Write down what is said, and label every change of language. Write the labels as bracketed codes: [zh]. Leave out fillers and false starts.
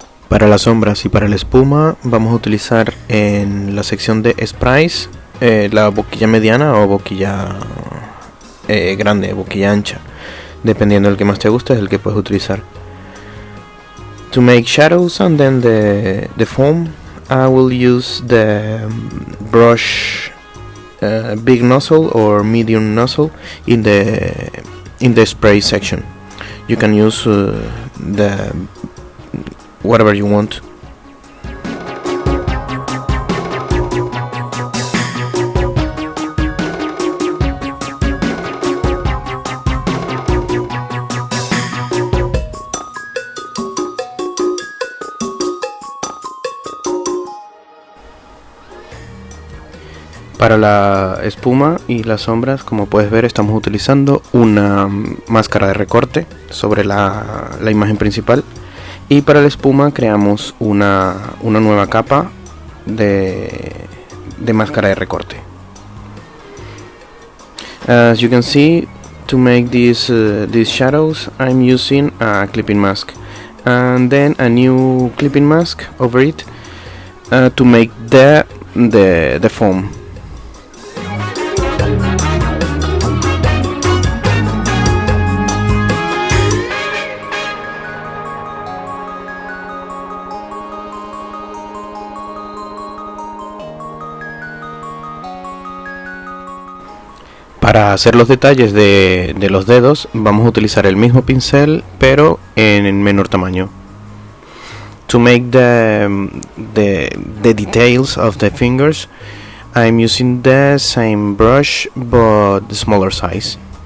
[es] Para las sombras y para la espuma vamos a utilizar en la sección de sprays la boquilla mediana o boquilla grande, boquilla ancha, dependiendo del que más te guste es el que puedes utilizar. [en] To make shadows and then the foam, I will use the brush big nozzle or medium nozzle in the spray section. You can use the whatever you want. [es] Para la espuma y las sombras, como puedes ver, estamos utilizando una máscara de recorte sobre la imagen principal. Y para la espuma creamos una nueva capa de máscara de recorte. [en] As you can see, to make these shadows, I'm using a clipping mask and then a new clipping mask over it to make the foam. [es] Para hacer los detalles de los dedos vamos a utilizar el mismo pincel pero en menor tamaño. [en] To make the details of the fingers, I'm using the same brush but the smaller size.